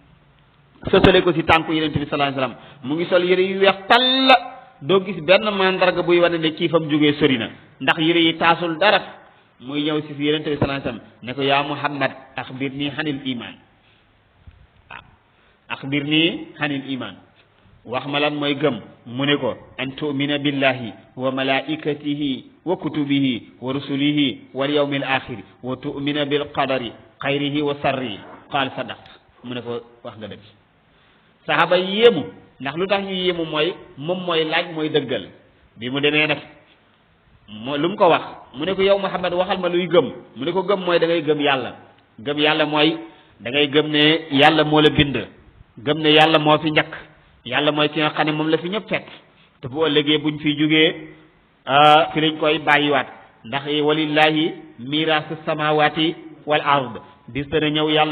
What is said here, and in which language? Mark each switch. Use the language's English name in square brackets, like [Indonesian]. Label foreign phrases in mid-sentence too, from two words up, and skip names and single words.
[Wolof] sësale ko si tànku yonent bi [Arabic] صلى الله عليه وسلم [Wolof] mu ngi sol yëre yu weex tàll doo gis benn mandarga buy wane ne kii fa mu jógee sori na ndax yëre yi taasul dara muy ñëw si yonent bi [Arabic] صلى الله عليه وسلم [Wolof] ne ko [Arabic] يا محمد أخبرني عن الإيمان [Wolof] waaw [Arabic] أخبرني عن الإيمان [Wolof] wax ma lan mooy gëm mu ne ko [Arabic] أن تؤمن بالله وملائكته وكتبه ورسله واليوم الآخر وتؤمن بالقدر خيره وشره قال صدقت [Wolof] mu ne ko wax nga dëgg saxaaba yéemu ndax lu tax ñu yéemu mooy moom mooy laaj mooy dëggal bi mu demee nag lu mu ko wax mu ne ko yow Muhammad waxal ma luy gëm mu ne ko gëm mooy da ngay gëm yàlla mooy da ngay gëm ne yàlla moo la bind gëm ne yàlla moo fi njëkk yàlla mooy ki nga xam ne moom la fi ñëpp fekk te bu ëllëgee buñ fi jógee fi lañ koy bàyyiwaat ndax [Arabic] ولله ميراث السماوات والأرض [Wolof] bis dana ñëw yàlla